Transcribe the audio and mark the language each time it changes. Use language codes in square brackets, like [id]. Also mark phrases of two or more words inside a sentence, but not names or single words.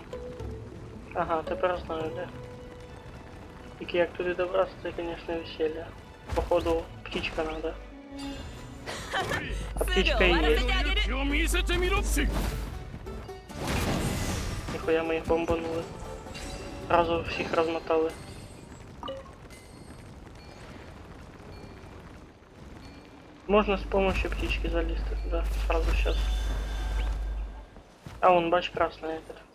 [uk] Ага, тепер знаю де. Тільки як туди добратися, це, [ru] конечно, веселье. Походу, птичка надо. А птичка и [ja] すぐ終わらせ [ru] есть. [ja] てあげる。勇気を見せてみろ。 [ru] Нихуя мы их бомбанули. Сразу всех размотали. Можно с помощью птички залезть туда. Сразу сейчас. А он бач красный этот.